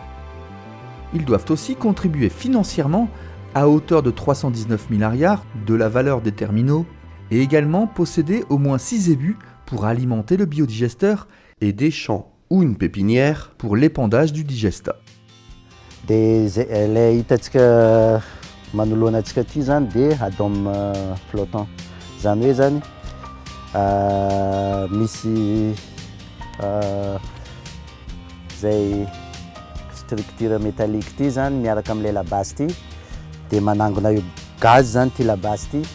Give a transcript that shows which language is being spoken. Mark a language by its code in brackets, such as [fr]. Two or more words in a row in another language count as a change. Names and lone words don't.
[fr] Ils doivent aussi contribuer financièrement à hauteur de 319 000 ariars de la valeur des terminaux et également posséder au moins 6 zébus pour alimenter le biodigesteur et des champs ou une pépinière pour l'épandage du digestat. [mg] Le hitantsika manoloana antsika ty zany dia [fr] adôme flottant. [mg] Zany hoe zany misy zay [fr] structure métallique [mg] ty zany miaraka am'le labase ty dia manangona io gaz zany ty labase ty.